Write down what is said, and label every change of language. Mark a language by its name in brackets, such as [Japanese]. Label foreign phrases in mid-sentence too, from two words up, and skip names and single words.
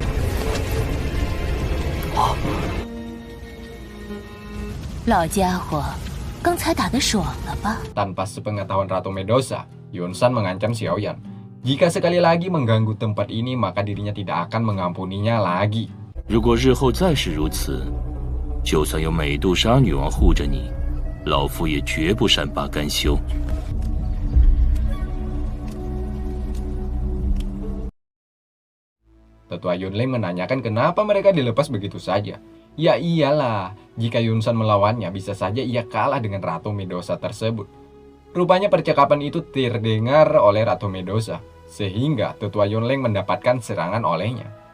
[Indonesian] Tanpa sepengetahuan Ratu Medusa, Yunsan mengancam Xiaoyan. Jika sekali lagi mengganggu tempat ini, maka dirinya tidak akan mengampuninya lagi. [Chinese] 如果日后再是如此，就算有美杜莎女王护着你，老夫也绝不善罢甘休。 [Indonesian] Tetua Yunlin menanyakan kenapa mereka dilepas begitu saja. Ya iyalah, jika Yunsan melawannya bisa saja ia kalah dengan Ratu Medusa tersebut. Rupanya percakapan itu terdengar oleh Ratu Medusa, sehingga Tetua Yunlin mendapatkan serangan olehnya.